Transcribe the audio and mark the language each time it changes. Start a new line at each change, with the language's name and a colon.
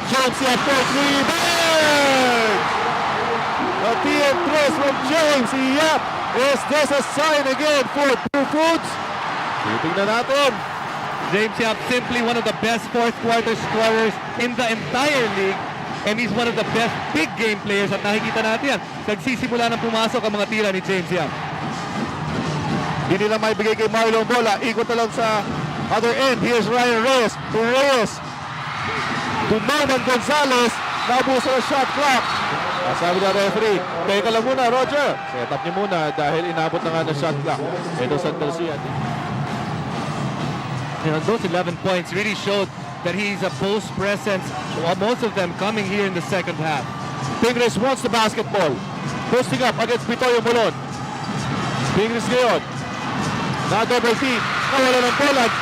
English: James Yap for 3. Bang! A TM3 from James Yap. Is this a sign again for Pure Foods?
Filipino: Titingnan natin.
English: James Yap, simply one of the best fourth quarter scorers in the entire league. And he's one of the best big game players
Filipino: at nakikita natin yan. Nagsisimula ng pumasok ang mga tira ni James Yap. Hindi nila may bigay kay Marlo ang bola. Ikot na lang sa other end.
English: Here's Ryan Reyes. To Reyes.
Filipino: To Norman Gonzalez. Nabuso ang shot clock. Sabi na referee, teka lang muna, Roger. Set up niyo muna dahil inabot na nga ng shot clock. Ito Santa Lucia.
English: You know, those 11 points really showed that he's a post presence. Most of them coming here in the second half. Pingris wants the basketball. Posting up against Pitoyo Molon.
Filipino: Pingris ngayon. Na-double team. Nawala ng bola.